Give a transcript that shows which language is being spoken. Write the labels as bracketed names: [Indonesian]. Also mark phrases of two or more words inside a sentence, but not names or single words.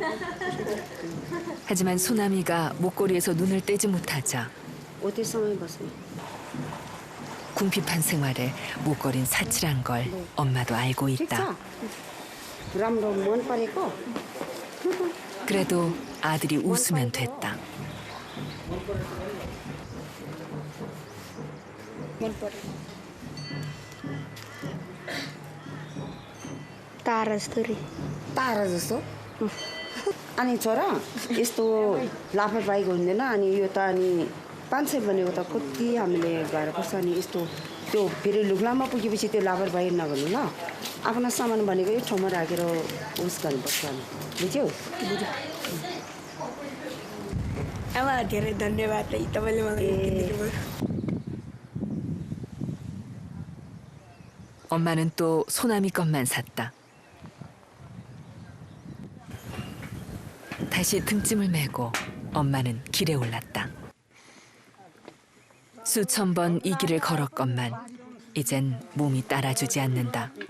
[Korean] 하지만 소남이가 목걸이에서 눈을 떼지 못하자 궁핍한 생활에 목걸이는 사치란 걸 엄마도 알고 있다. 그래도 아들이 웃으면 됐다. [Nepali] तारा जस्तो रे तारा जस्तो अनि छोरा यस्तो लापरवाही हुँदैन अनि यो त अनि 500 भनेको त कति हामीले गएर पर्छ अनि यस्तो त्यो फेरि लुग्लामा पुगेपछि त्यो लापरवाही नगर्नु ल आफ्नो सामान भनेको यो ठाउँमा राखेर उस गर्नुपर्छ अनि बुझ्यौ आमा धेरै धन्यवाद है तपाईले मलाई किनिदिनु भयो [Korean] 엄마는 또 소남이 것만 샀다. 다시 등짐을 메고 엄마는 길에 올랐다. 수천 번 이 길을 걸었건만 이젠 몸이 따라주지 않는다.